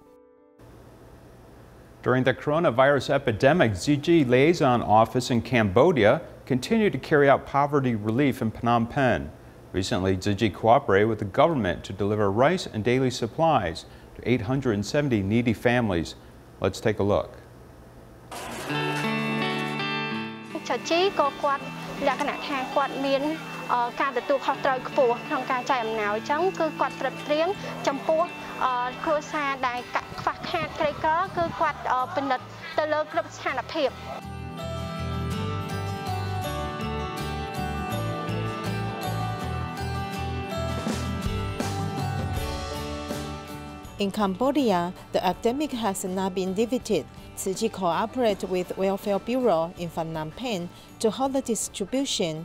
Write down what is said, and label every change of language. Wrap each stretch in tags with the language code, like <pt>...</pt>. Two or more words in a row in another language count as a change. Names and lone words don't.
<en>During the coronavirus epidemic, Tzu Chi Liaison Office in Cambodia continued to carry out poverty relief in Phnom Penh. Recently, Tzu Chi cooperated with the government to deliver rice and daily supplies to 870 needy families. Let's take a look.</en> <km>Tzu Chi ក៏គាត់លក្ខណៈថាគាត់មានការទទួលខុសត្រូវខ្ពស់ក្នុងការចែកអំណោយអញ្ចឹងគឺគាត់ត្រិតត្រៀមចំពោះគ្រួសារដែលខ្វះខាតក្រីក្រគឺគាត់ពិនិត្យទៅលើគ្រប់ស្ថានភាព</km> <en>In Cambodia, the epidemic has not been defeated. Tzu Chi cooperates with Welfare Bureau in Phnom Penh to hold the distribution.</en>